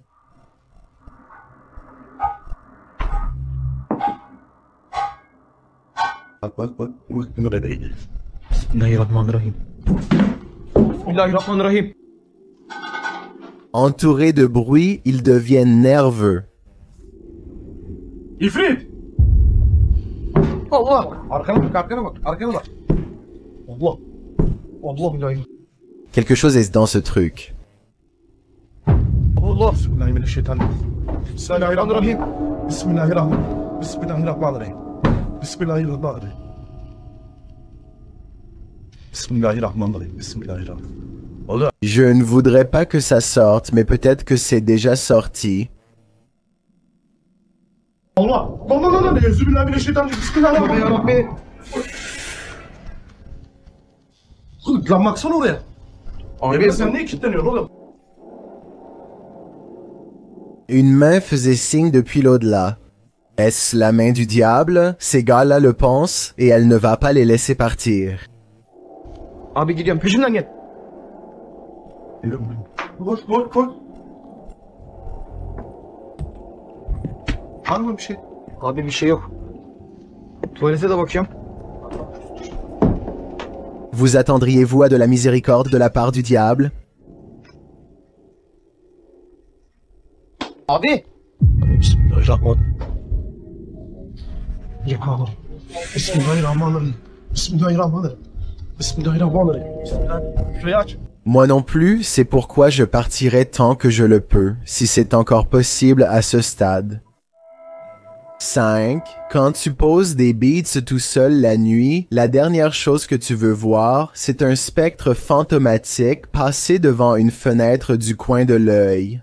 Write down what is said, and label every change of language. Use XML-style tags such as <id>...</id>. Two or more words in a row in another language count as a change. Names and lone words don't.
<fr>Entourés de bruit, ils deviennent nerveux.</fr> <tr>İfrit! Allah! Arkana bak. Allah!</tr> <ar>الله بالله.</ar> <fr>Quelque chose est dans ce truc.</fr> <tr>Allah!</tr> <ar>بسم الله الرحمن الرحيم. بسم الله الرحمن الرحيم. بسم الله الرحمن الرحيم. بسم الله الرحمن الرحيم. بسم الله الرحمن الرحيم. بسم الله الرحمن الرحيم. بسم الله الرحمن الرحيم.</ar> <fr>Je ne voudrais pas que ça sorte, mais peut-être que c'est déjà sorti.</fr> <tr>Allah! Allah!</tr> <ar>بسم الله الرحمن الرحيم. بسم الله الرحمن الرحيم.</ar> <tr>Lan baksana oraya. Abi sen niye kilitleniyorsun oğlum?</tr> <fr>Une main faisait signe depuis l'au-delà. Est-ce la main du diable? Ces gars-là le pensent et elle ne va pas les laisser partir.</fr> <tr>Abi gidiyorum peşimden gel. Koş. Var mı bir şey? Abi bir şey yok. Tuvalete de bakıyorum.</tr> <fr>Vous attendriez-vous à de la miséricorde de la part du diable?</fr> <tr>Abi!</tr> <ar>بسم الله الرحمن الرحيم. يا بسم الله الرحمن الرحيم. بسم الله الرحمن الرحيم. بسم الله الرحمن الرحيم.</ar> <tr>Şurayı aç.</tr> <fr>Moi non plus, c'est pourquoi je partirai tant que je le peux, si c'est encore possible à ce stade. 5. Quand tu poses des beats tout seul la nuit, la dernière chose que tu veux voir, c'est un spectre fantomatique passer devant une fenêtre du coin de l'œil.</fr>